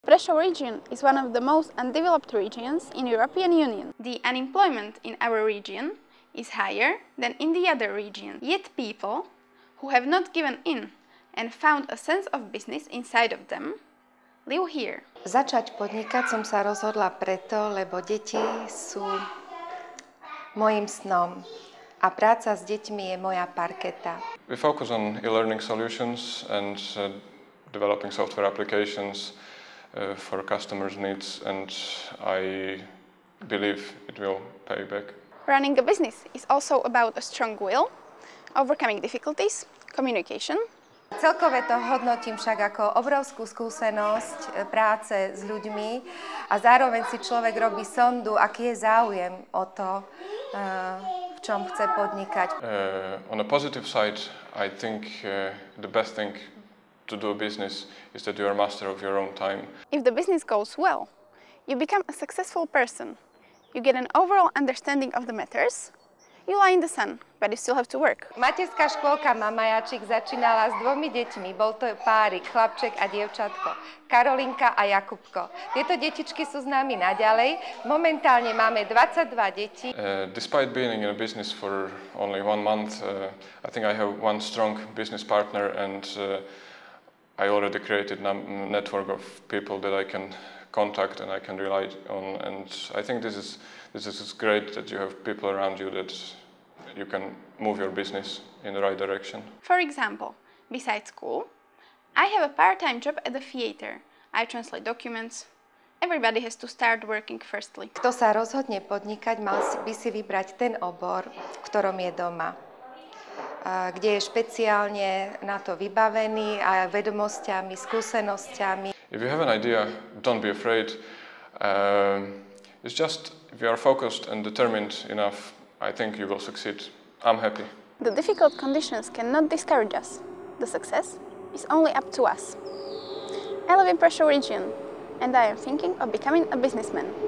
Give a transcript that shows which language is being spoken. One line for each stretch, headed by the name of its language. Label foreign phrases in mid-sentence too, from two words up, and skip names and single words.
English: Prešov region is one of the most undeveloped regions in European Union. The unemployment in our region is higher than in the other regions. Yet people who have not given in and found a sense of business inside of them live here.
Slovak: Začať podnikať som sa rozhodla preto, lebo deti sú mojím snom a práca s deťmi je moja parketa.
English: We focus on e-learning solutions and developing software applications for customers' needs, and I believe it will pay back. Running a business is also about a strong will, overcoming difficulties, communication.
Slovak: Celkové to hodnotím však ako obrovskú skúsenosť práce s ľuďmi a zároveň si človek robí sondu, aký je záujem o to, v čom chce podnikať.
English: On a positive side, I think the best thing to do business is that you are master of your own time. If the business goes well, you become a successful person. You get an overall understanding of the matters. You lie in the sun, but you still have to work.
Slovak: Materská škôlka Mamajačik začínala s 2 deťmi. Bol to párik, chlapček a dievčatko. Karolinka a Jakubko. Tieto detičky sú s nami naďalej. Momentálne máme 22 detí.
English: Despite being in a business for only 1 month, I think I have one strong business partner, and I already created a network of people that I can contact and I can rely on, and I think this is great that you have people around you that you can move your business in the right direction. For example, besides school, I have a part-time job at the theater. I translate documents. Everybody has to start working firstly.
Slovak: Kto sa rozhodne podnikať, mal by si vybrať ten obor, v ktorom je doma, kde je špeciálne na to vybavený a vedomosťami, skúsenosťami.
English: If you have an idea, don't be afraid. It's just if you are focused and determined enough, I think you will succeed. I'm happy. The difficult conditions cannot discourage us. The success is only up to us. I live in Prešov region and I am thinking of becoming a businessman.